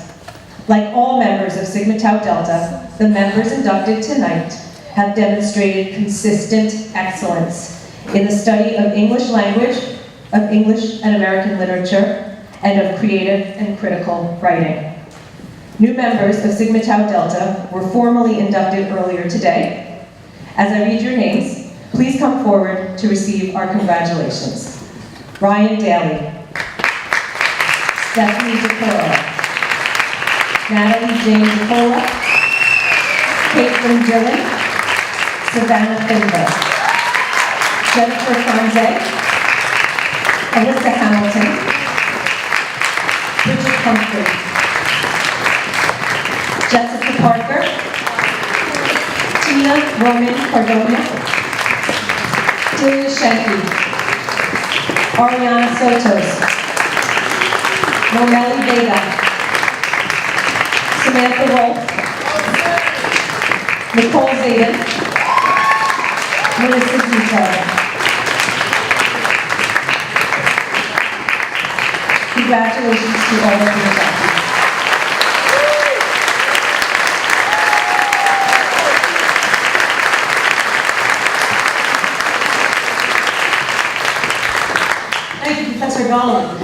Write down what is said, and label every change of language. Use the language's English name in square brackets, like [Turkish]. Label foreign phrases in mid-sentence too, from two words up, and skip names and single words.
[English] Like all members of Sigma Tau Delta, the members inducted tonight have demonstrated consistent excellence in the study of English language, of English and American literature, and of creative and critical writing. New members of Sigma Tau Delta were formally inducted earlier today. As I read your names, please come forward to receive our congratulations. Ryan Daly, Stephanie DeCora, Natalie Jane DeCola, Caitlin Dillon, Savannah Finba, Jennifer Franze, Alyssa Hamilton, Bridget Humphrey, Jessica Parker, Tina Roman Cardona, Julia Shenke, Ariana Sotos, Normeli Vega, Samantha Wolf, Nicole Zayden, Melissa Zito. Congratulations to all of the inductees. Thank you, Professor Gollum.